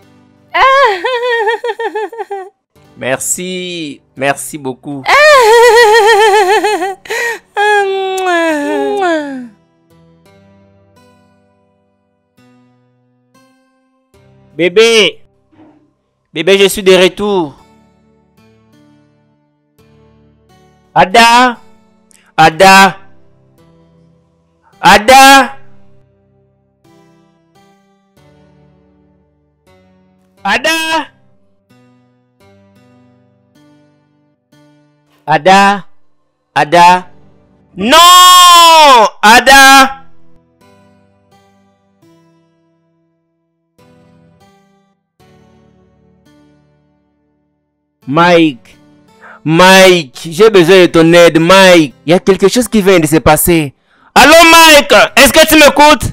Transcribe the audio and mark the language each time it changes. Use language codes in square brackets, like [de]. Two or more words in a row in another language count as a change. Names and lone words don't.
[fr] Merci. Merci beaucoup. Bébé. Bébé, je suis de retour. Ada. Ada. Ada. Ada. Ada. Ada. Non! Ada. Mike. Mike, j'ai besoin de ton aide, Mike. Il y a quelque chose qui vient de se passer. Allô, Mike? Est-ce que tu m'écoutes?